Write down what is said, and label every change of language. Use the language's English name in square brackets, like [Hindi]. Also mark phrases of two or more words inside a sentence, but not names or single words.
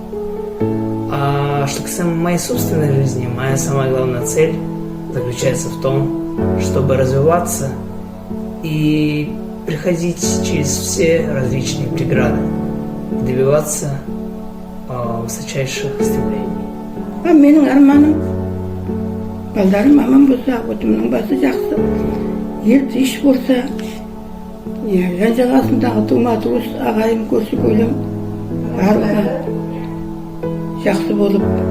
[Russian] А что касаемо моей собственной жизни, моя самая главная цель заключается в том, чтобы развиваться и приходить через все различные преграды, добиваться высочайших стремлений. [Kazakh] Менің арманым, балдарым аман болса, отымның басы жақсы, ел тыныш болса, жан жағасындағы тума-туыс ағайын көрші көлем барлығы жақсы болып.